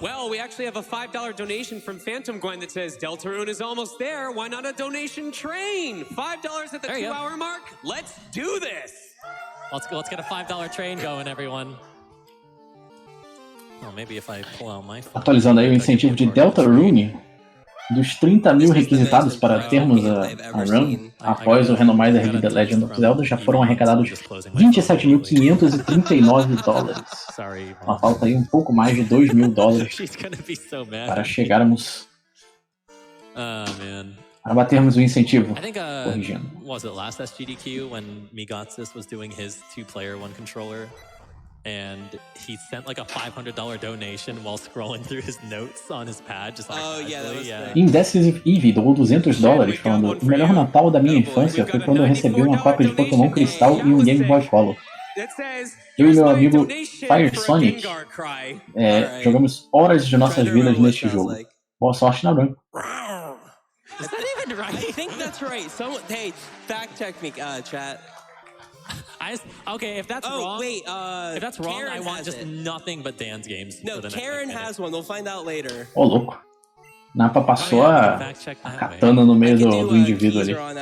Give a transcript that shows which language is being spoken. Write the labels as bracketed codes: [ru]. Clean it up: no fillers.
[en] Well, we actually have a $5 donation from Phantom Gwen that says Deltarune is almost there. Why not a donation train? $5 at the 2-hour mark. Let's do this. Let's get a $5 train going, everyone. Oh, maybe if I pull out my phone. [pt] Atualizando aí o incentivo de Deltarune. Dos 30 mil requisitados para termos a run, após o renomado review The Legend of Zelda, já foram arrecadados $27.539. Uma falta aí um pouco mais de $2.000 para chegarmos a batermos o incentivo. Corrigindo. [en] Was it last SGDQ when Migatsis was doing his 2-player 1-controller? And he sent like a $500 donation while scrolling through his notes on his pad, just like [pt] Indecisive Eve doou $200 falando: o melhor Natal da minha infância foi quando eu recebi uma cópia de Pokémon Cristal e um Game Boy Color. Eu e meu amigo Fire Sonic jogamos horas de nossas vidas neste jogo. Boa sorte na run. [en] Is that even right? I think that's right. Hey, fact check me, chat. Okay, if that's wrong, wait, if that's wrong, Karen I want just nothing but Dan's games. No, Karen has one. We'll find out later. [pt] Ô, louco. Napa passou a katana no meio do indivíduo ali.